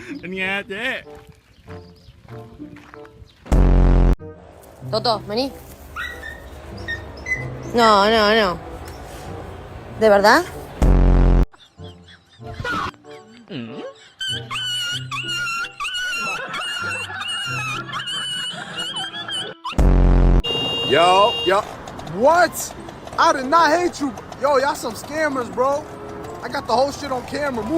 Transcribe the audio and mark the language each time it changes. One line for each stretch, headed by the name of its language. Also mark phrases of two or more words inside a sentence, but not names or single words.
Thai: เป็นไงเจ๊
Spanish: Toto, vení. No, no, no. ¿De verdad?
English: Yo. What? I did not hate you. Yo, y'all some scammers, bro. I got the whole shit on camera.